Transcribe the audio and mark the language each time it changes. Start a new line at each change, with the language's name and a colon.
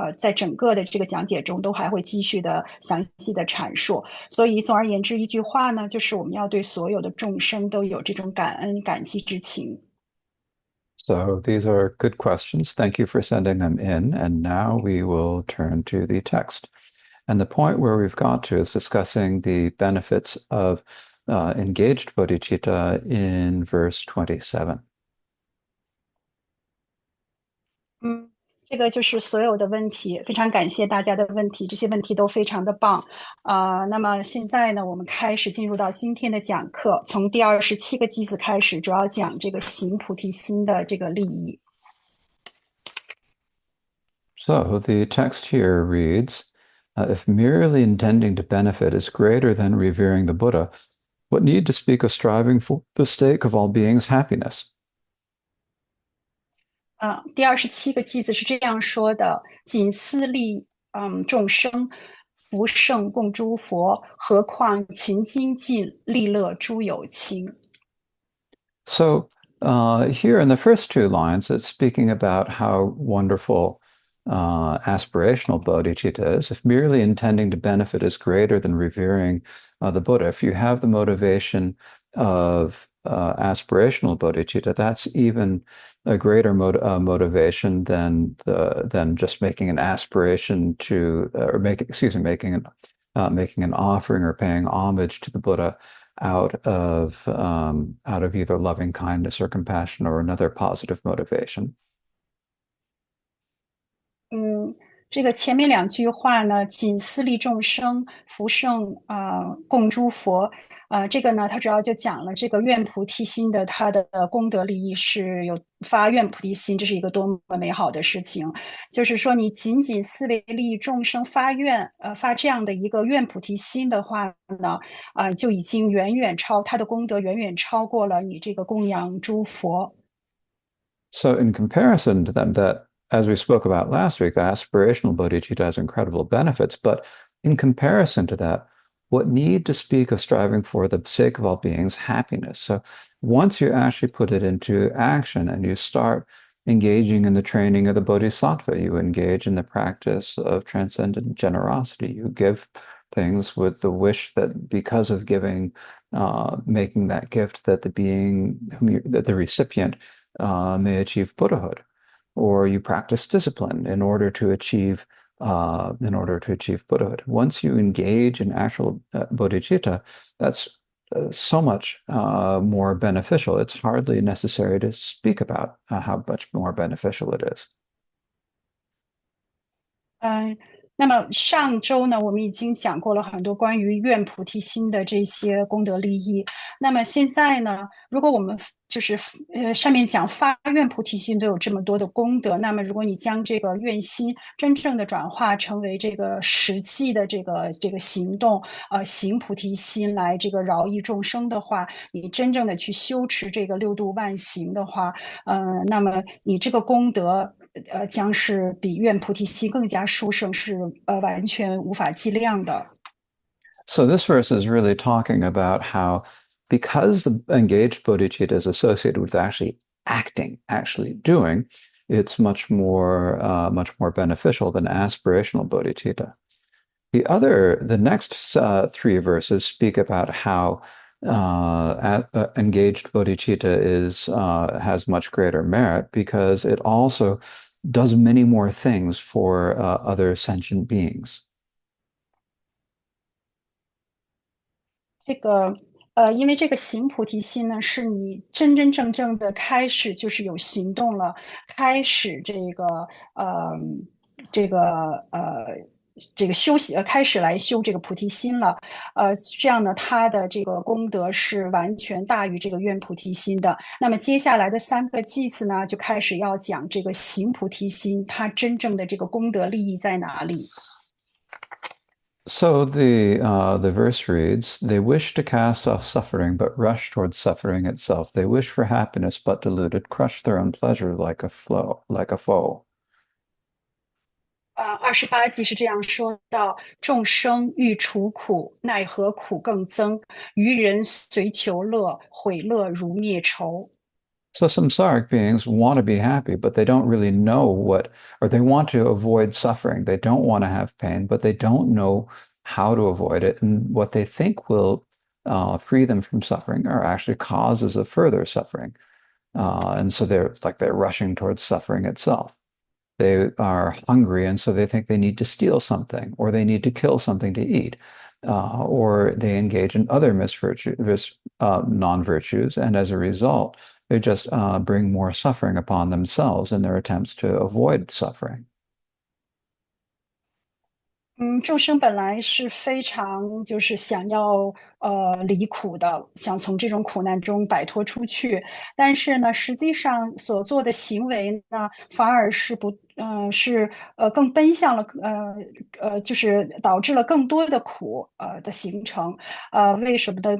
Chinese: 在整个的这个讲解中都还会继续的详细的阐述。所以总而言之，一句话呢，就是我们要对所有的众生都有这种感恩感激之情。
English: So these are good questions. Thank you for sending them in. And now we will turn to the text. And the point where we've got to is discussing the benefits of engaged bodhicitta in verse 27.
Chinese: 嗯，这个就是所有的问题，非常感谢大家的问题，这些问题都非常的棒。那么现在呢，我们开始进入到今天的讲课，从第27个偈子开始，主要讲这个行菩提心的这个利益。
English: So the text here reads, if merely intending to benefit is greater than revering the Buddha, what need to speak of striving for the sake of all beings' happiness?
Chinese: 第27个偈子是这样说的：仅思利众生，福圣共诸佛，何况勤精进利乐诸有情。
English: So here in the first 2 lines, it's speaking about how wonderful aspirational bodhicitta is. If merely intending to benefit is greater than revering the Buddha, if you have the motivation of aspirational bodhicitta, that's even a greater motivation than just making an aspiration to, or making an offering or paying homage to the Buddha out of either loving kindness or compassion or another positive motivation.
Chinese: 这个前面2句话呢，仅思利众生，福圣共诸佛。这个呢，它主要就讲了这个愿菩提心的它的功德利益是有发愿菩提心，这是一个多么美好的事情。就是说，你仅仅思维利益众生发愿，发这样的一个愿菩提心的话呢，就已经远远它的功德远远超过了你这个供养诸佛。
English: So in comparison to them, that as we spoke about last week, the aspirational bodhicitta has incredible benefits, but in comparison to that, what need to speak of striving for the sake of all beings happiness? So once you actually put it into action and you start engaging in the training of the Bodhisattva. You engage in the practice of transcendent generosity. You give things with the wish that because of giving, making that gift, that the being that the recipient may achieve Buddhahood, or you practice discipline in order to achieve Buddhahood. Once you engage in actual bodhicitta, that's so much more beneficial. It's hardly necessary to speak about how much more beneficial it is.
Chinese: 嗯，那么上周呢，我们已经讲过了很多关于愿菩提心的这些功德利益。那么现在呢，如果我们就是上面讲发愿菩提心都有这么多的功德，那么如果你将这个愿心真正的转化成为这个实际的这个行动，行菩提心来这个饶益众生的话，你真正的去修持这个六度万行的话，那么你这个功德。将是比愿菩提心更加殊胜，是完全无法计量的。
English: So this verse is really talking about how because the engaged bodhicitta is associated with actually acting, actually doing, it's much more beneficial than aspirational bodhicitta. The next three verses speak about how engaged bodhicitta has much greater merit because it also does many more things for other sentient beings.
Chinese: 这个因为这个行菩提心呢，是你真真正正的开始，就是有行动了，开始呃这个呃这个修习，开始来修这个菩提心了。这样呢，它的这个功德是完全大于这个愿菩提心的。那么接下来的三个偈次呢，就开始要讲这个行菩提心，它真正的这个功德利益在哪里？
English: So the verse reads, "They wish to cast off suffering, but rush towards suffering itself. They wish for happiness, but deluded, crush their own pleasure like a foe."
Chinese: 28集是这样说到：众生欲除苦，奈何苦更增；愚人随求乐，毁乐如灭仇。
English: So samsaric beings want to be happy, but they don't really know or they want to avoid suffering. They don't want to have pain, but they don't know how to avoid it. And what they think will free them from suffering are actually causes of further suffering. And so they're rushing towards suffering itself. They are hungry, and so they think they need to steal something, or they need to kill something to eat, or they engage in other non-virtues, and as a result, they just bring more suffering upon themselves in their attempts to avoid suffering.
Chinese: 众生本来是非常就是想要离苦的，想从这种苦难中摆脱出去，但是呢，实际上所做的行为呢，反而是不是更奔向了就是导致了更多的苦的形成。为什么呢？